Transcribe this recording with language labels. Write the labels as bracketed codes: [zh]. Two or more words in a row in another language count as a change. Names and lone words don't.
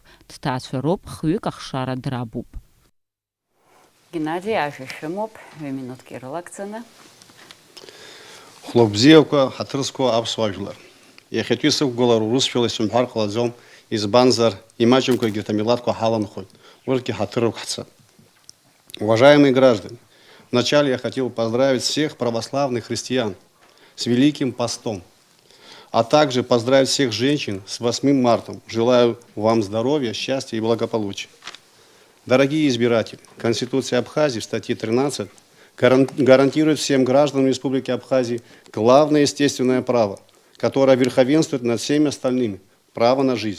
[ab] Дҭаацәароуп, хҩык ахшара драбуп. Геннади ажәа шәымоуп, 2 минутки рылагӡаны. Хәлыбзиақәа, ҳаҭрысқәа аԥсуа ажәлар. Иахьатәи сықәгылара урысшәала исымҳәар ҟалаӡом, избанзар имаҷымкәагьы урҭ амилаҭқәа ҳаланхоит, урҭгьы ҳаҭыр рықәҳцап. [ru] Уважаемые граждане, вначале я хотел поздравить всех православных христиан с Великим Постом, а также поздравить всех женщин с 8 марта. Желаю вам здоровья, счастья и благополучия. Дорогие избиратели, Конституция Абхазии в статье 13 гарантирует всем гражданам Республики Абхазии главное естественное право, которое верховенствует над всеми остальными – право на жизнь.